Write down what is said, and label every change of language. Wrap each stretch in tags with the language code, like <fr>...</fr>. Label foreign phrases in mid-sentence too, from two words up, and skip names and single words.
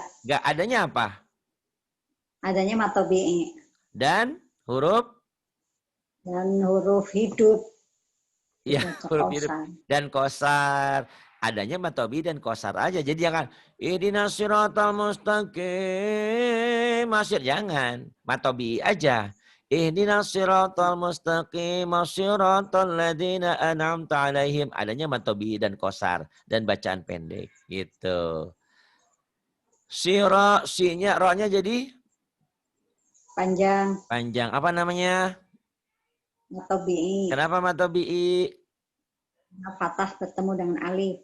<id>Nggak. Adanya apa? Adanya matobi'i. Dan huruf? Dan huruf hidup. Ya, huruf hidup. Dan kosar. Adanya matobi dan kosar aja. Jadi jangan</id> <ar>اهدنا الصراط المستقيم.</ar> <id>Masyur jangan. Matobi aja.</id> <ar>اهدنا الصراط المستقيم. صراط الذين أنعمت عليهم.</ar> <id>Adanya matobi dan kosar. Dan bacaan pendek. Gitu. Sira, si-nya, ro-nya jadi? Panjang. Panjang. Apa namanya? Matobi'i. Kenapa matobi'i? Fathah bertemu dengan alif.</id>